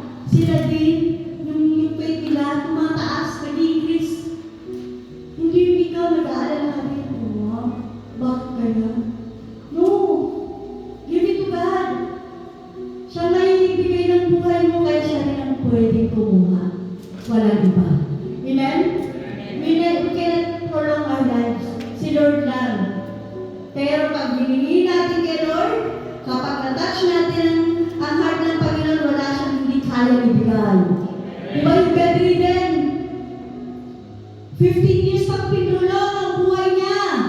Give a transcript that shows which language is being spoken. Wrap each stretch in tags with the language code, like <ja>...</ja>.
<tl>Sila din, yung faith nila, tumataas, nag-increase. Hindi yung ikaw nag-aalala din, bakit kaya? No!</tl> <en>Give it to God.</en> <tl>Siya may ibigay ng buhay mo, kaya siya rin ang pwedeng kumuha. Walang iba. Amen?</tl> <en>We cannot prolong our lives.</en> <tl>Si Lord lang. Pero pag hiningi natin kay Lord, kapag na-touch natin ang heart ng Panginoon, wala siyang hindi kaya ibigay. Diba yung bedridden? 15 years pag pinulong ang buhay niya.</tl>